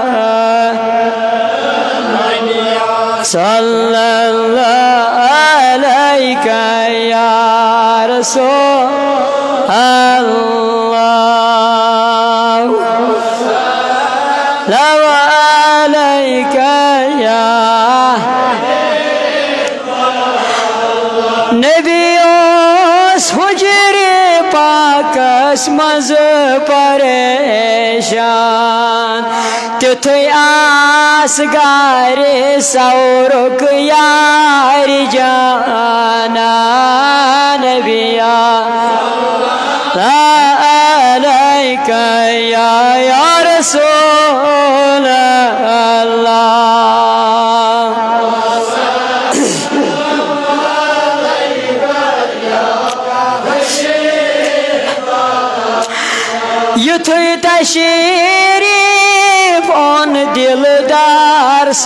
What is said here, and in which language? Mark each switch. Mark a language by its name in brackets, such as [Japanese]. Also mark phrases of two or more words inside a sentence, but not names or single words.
[Arabic] صلى الله عليك يا رسول الله عليك [Kashmiri] या नबियोस हुजरे पाकस मज परेशान तिथुय आस गारे सौरुक यारी जाना नबिया [Arabic] عليك يا رسول الله [Kashmiri] युथुय तशरीफ ओन दिलदार